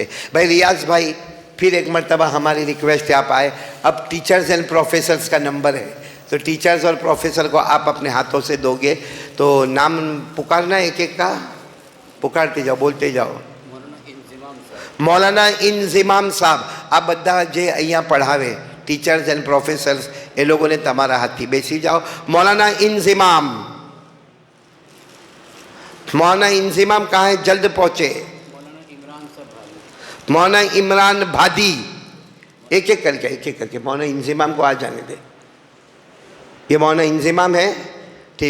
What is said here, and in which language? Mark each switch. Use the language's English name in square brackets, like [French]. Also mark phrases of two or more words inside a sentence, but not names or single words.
[Urdu] بھائی ریاض بھائی پھر ایک مرتبہ ہماری ریکویسٹ ہے آپ آئے. اب [English] teachers and professors [Urdu] کا نمبر ہے, تو ٹیچرز اور پروفیسر کو آپ اپنے ہاتھوں سے دو گے تو نام پکارنا ایک ایک کا, پکارتے جاؤ, بولتے جاؤ. [Gujarati] مولانا انضمام صاحب, آپ બધા જે અહીંયા પઢાવે [English] teachers and professors [Gujarati] એ લોકોને તમારા હાથથી બેસી જાઓ. [Urdu] مولانا انضمام, مولانا انضمام کہاں ہے, جلد پہنچے. مولانا عمران بھادی, ایک ایک کر کے مولانا انضمام کو آ جانے دے. یہ مولانا انضمام ہے, ٹھیک.